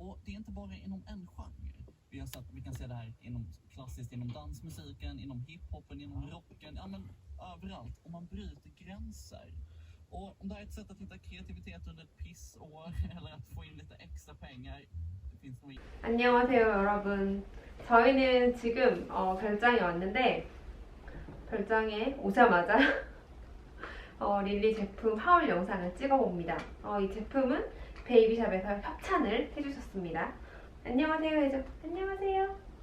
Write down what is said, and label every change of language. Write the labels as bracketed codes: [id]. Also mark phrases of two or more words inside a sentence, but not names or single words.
[sv] det är inte bara inom en genre. Vi kan se det här klassiskt inom dansmusiken, inom hiphopen, inom rocken, ja men överallt. Och man bryter gränser. Och om det här är ett sätt att hitta kreativitet under ett pissår eller att få in lite extra pengar, det finns nog... [ko] 안녕하세요 여러분. 저희는 지금 별장에 왔는데 별장에 오자마자 릴리 제품 하울 영상을 찍어봅니다. 이 제품은 베이비샵에서 협찬을 해주셨습니다. 안녕하세요 해줘. 안녕하세요.